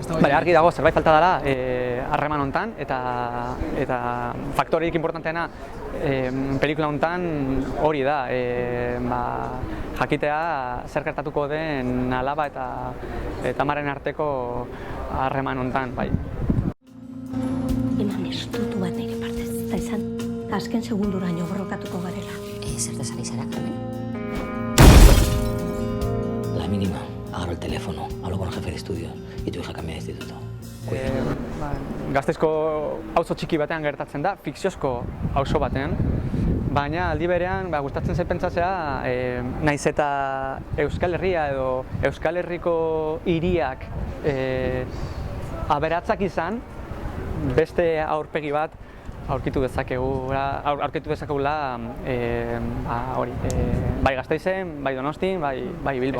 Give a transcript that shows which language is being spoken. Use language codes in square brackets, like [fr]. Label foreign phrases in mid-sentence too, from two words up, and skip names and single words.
[eu] Bale, argi dago, zerbait falta dela harreman hontan, eta faktoreik importanteena pelikula hontan hori da, jakitea zer gertatuko den alaba eta amaren arteko harreman hontan, bai. Eman estutu bat nire partez, eta izan azken segunduraino borrokatuko garela. Zertaz ari zara, Carmen? [es] La mínima, agarro el teléfono, hablo con el jefe de estudios y tu hija cambia de instituto. [eu] Gazteizko auzo txiki batean gertatzen da, fikziozko auzo batean, baina aldi berean gustatzen zait pentsatzea, naiz eta Euskal Herria edo Euskal Herriko hiriak aberatzak izan, beste aurpegi bat aurkitu dezakegula bai Gasteizen, bai Donostin, bai Bilbon.